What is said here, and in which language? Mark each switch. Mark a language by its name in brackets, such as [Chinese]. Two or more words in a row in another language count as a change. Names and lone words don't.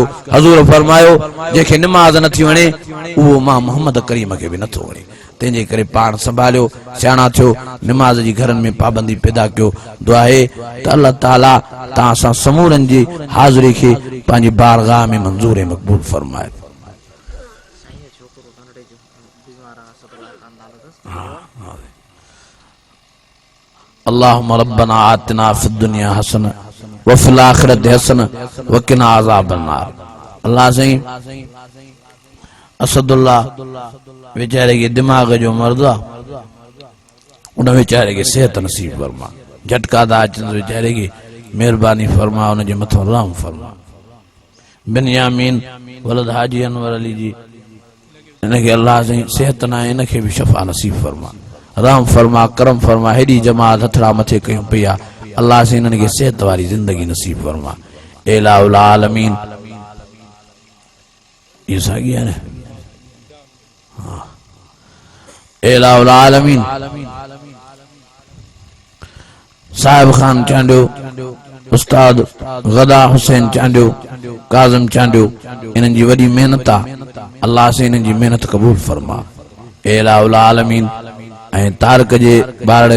[Sindhi] हजूर फरमायो जेके नमाज न थी वणे उहो मां मोहम्मद करीम के भी नथो वणे। तंहिंजे करे पाण संभालियो, सियाणा थियो, नमाज जी घरन में पाबंदी पैदा कयो। दुआ है त अल्लाह ताला तव्हां सां समूरन जी हाज़िरी खे पंहिंजी बारगाह में मंज़ूर ऐं मक़बूल फरमाए। [Arabic] اللهم ربنا آتنا في الدنيا حسنة وفي الآخرة حسنة وقنا عذاب النار. [Sindhi] अल्लाह सही असदुल्ला बेचारे के दिमाग जो मर्द आहे उन बेचारे के सेहत नसीब फरमा झटका था अचनि बेचारे की मेहरबानी फरमा उन जे मथां रहम फरमा बिन्यामीन वलद हाजी अनवर अली जी इनके अल्लाह से सेहत ना इनके भी शफा नसीब फरमा रहम फरमा करम फरमा हेडी जमात हथड़ा मथे कयूं पिया अल्लाह से इनके सेहत वाली जिंदगी नसीब फरमा [Arabic] إله العالمين [Sindhi] ये सागी है ना हाँ [Arabic] إله العالمين [Sindhi] साहिब खान चांडियो उस्ताद गदा हुसैन चांडियो काजम चांडियो इन्हनि जी वॾी मेहनत आहे अल्लाह से इन्हनि जी मेहनत क़बूल फरमा [Arabic] إله العالمين [Sindhi] ऐं तारक जे ॿारनि